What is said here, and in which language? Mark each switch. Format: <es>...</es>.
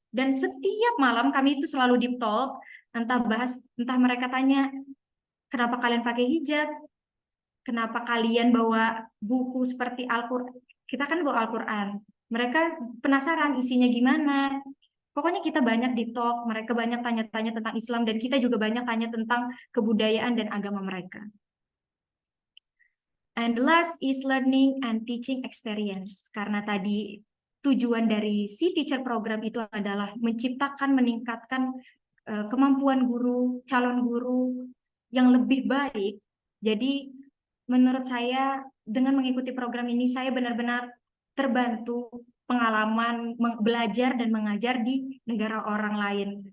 <id>Dan setiap malam kami itu selalu deep talk, entah mereka tanya, kenapa kalian pakai hijab, kenapa kalian bawa buku seperti Al-Quran, kita kan bawa Al-Quran. Mereka penasaran isinya gimana. Pokoknya kita banyak deep talk, mereka banyak tanya-tanya tentang Islam, dan kita juga banyak tanya tentang kebudayaan dan agama mereka.</id> <en>And the last is learning and teaching experience.</en> <id>Karena tadi tujuan dari si teacher program itu adalah menciptakan, meningkatkan kemampuan guru, calon guru yang lebih baik. Jadi menurut saya dengan mengikuti program ini saya benar-benar terbantu pengalaman belajar dan mengajar di negara orang lain.</id>